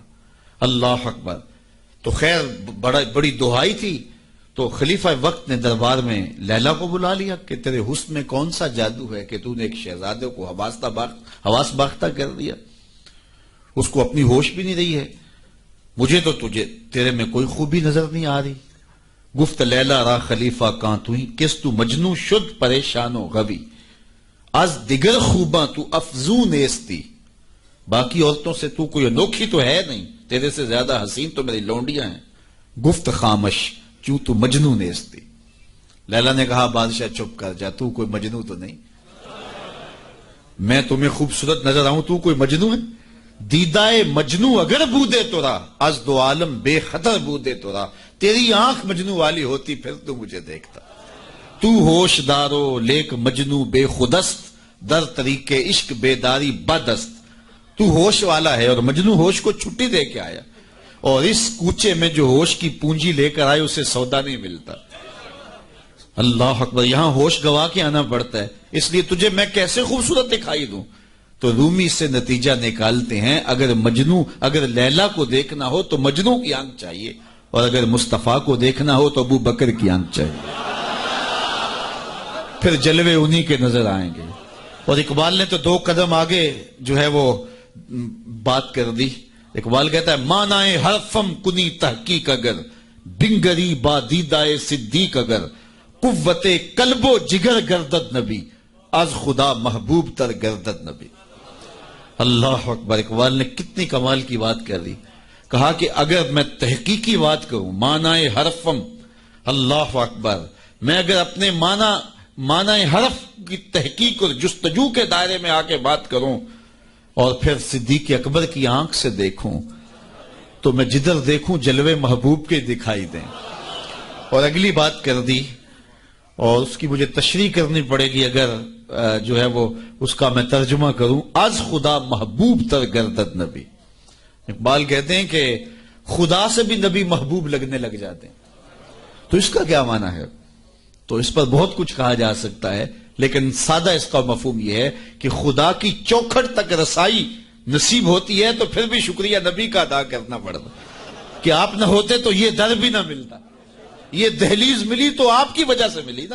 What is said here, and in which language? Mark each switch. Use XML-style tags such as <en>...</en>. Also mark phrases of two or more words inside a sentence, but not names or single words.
<ar>اللہ اکبر.</ar> <ur>تو خیر بڑی دہائی تھی. تو خلیفہ وقت نے دربار میں لیلا کو بلا لیا کہ تیرے حسن میں کون سا جادو ہے کہ تو نے ایک شہزادے کو حواس باختہ کر دیا, اس کو اپنی ہوش بھی نہیں رہی ہے. مجھے تو تیرے میں کوئی خوبی نظر نہیں آ رہی.</ur> <fa>گفت لیلا را خلیفہ کاں تو ہی, کس تو مجنو شد پریشان و غوی, از دیگر خوباں تو افزون ایستی.</fa> <ur>باقی عورتوں سے تو کوئی انوکھی تو ہے نہیں, تیرے سے زیادہ حسین تو میری لونڈیاں ہیں.</ur> <fa>گفت خامش چوں تو مجنو نیستی.</fa> <ur>لیلا نے کہا بادشاہ چپ کر جا, تو کوئی مجنو تو نہیں. میں تمہیں خوبصورت نظر آؤں, تو کوئی مجنو ہے.</ur> <fa>دیدائے مجنو اگر بودے تو را, از دو عالم بے خطر بودے تو را.</fa> <ur>تیری آنکھ مجنو والی ہوتی پھر تو مجھے دیکھتا.</ur> <fa>تو ہوش دارو لیک مجنو بے خودست, در طریق عشق بیداری بدست.</fa> <ur>تو ہوش والا ہے اور مجنو ہوش کو چھٹی دے کے آیا, اور اس کوچے میں جو ہوش کی پونجی لے کر آئے اسے سودا نہیں ملتا.</ur> <ar>اللہ اکبر.</ar> <ur>یہاں ہوش گوا کے آنا پڑتا ہے, اس لیے تجھے میں کیسے خوبصورت دکھائی دوں. تو رومی سے نتیجہ نکالتے ہیں اگر لیلا کو دیکھنا ہو تو مجنو کی آنکھ چاہیے, اور اگر مصطفیٰ کو دیکھنا ہو تو ابو بکر کی آنکھ چاہیے. پھر جلوے انہی کے نظر آئیں گے. اور اقبال نے تو 2 قدم آگے جو ہے وہ بات کر دی. اقبال کہتا ہے</ur> <fa>مانائے حرفم کنی تحقیق اگر, بنگری با دیدائے صدیق اگر, قوت قلب و جگر گردد نبی, از خدا محبوب تر گردد نبی.</fa> <ar>اللہ اکبر.</ar> <ur>اقبال نے کتنی کمال کی بات کر دی. کہا کہ اگر میں تحقیقی بات کروں,</ur> <fa>معنی حرفم,</fa> <ar>اللہ اکبر,</ar> <ur>میں اگر اپنے معنی حرف کی تحقیق اور جستجو کے دائرے میں آ کے بات کروں اور پھر صدیق اکبر کی آنکھ سے دیکھوں, تو میں جدھر دیکھوں جلوے محبوب کے دکھائی دیں. اور اگلی بات کر دی, اور اس کی مجھے تشریح کرنی پڑے گی اگر جو ہے وہ اس کا میں ترجمہ کروں.</ur> <fa>از خدا محبوب تر گردد نبی.</fa> <ur>اقبال کہتے ہیں کہ خدا سے بھی نبی محبوب لگنے لگ جاتے ہیں. تو اس کا کیا معنی ہے؟ تو اس پر بہت کچھ کہا جا سکتا ہے, لیکن سادہ اس کا مفہوم یہ ہے کہ خدا کی چوکھٹ تک رسائی نصیب ہوتی ہے تو پھر بھی شکریہ نبی کا ادا کرنا پڑتا کہ آپ نہ ہوتے تو یہ در بھی نہ ملتا، یہ دہلیز ملی تو آپ کی وجہ سے ملی نا۔</ur>